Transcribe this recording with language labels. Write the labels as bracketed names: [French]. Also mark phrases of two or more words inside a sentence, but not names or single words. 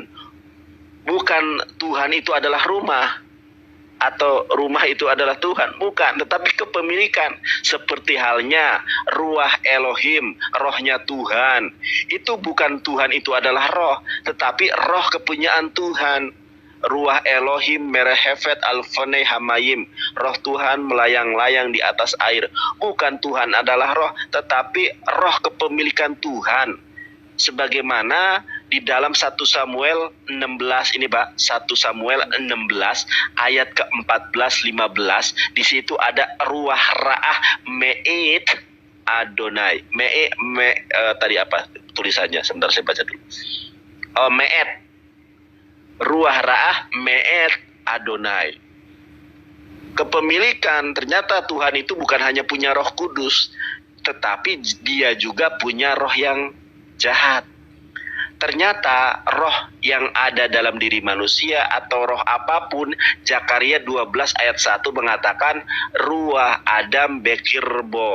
[Indonesian] Bukan Tuhan itu adalah rumah, atau rumah itu adalah Tuhan, bukan, tetapi kepemilikan. Seperti halnya [Hebrew] רוח אלהים, [Indonesian] rohnya Tuhan. Itu bukan Tuhan itu adalah roh, tetapi roh kepunyaan Tuhan. [Hebrew] רוח אלהים מרחפת על פני המים, [Indonesian] roh Tuhan melayang-layang di atas air. Bukan Tuhan adalah roh, tetapi roh kepemilikan Tuhan. Sebagaimana di dalam 1 Samuel 16 ini Pak, 1 Samuel 16 ayat ke-14 15, di situ ada [Hebrew] רוח רעה מאת אדני. [Indonesian] Tadi apa tulisannya? Sebentar saya baca dulu. [Hebrew] מאת. רוח רעה מאת אדני. [Indonesian] Kepemilikan, ternyata Tuhan itu bukan hanya punya Roh Kudus, tetapi dia juga punya roh yang jahat. Ternyata roh yang ada dalam diri manusia atau roh apapun, Zakaria 12 ayat 1 mengatakan [Hebrew] רוח אדם בקרבו.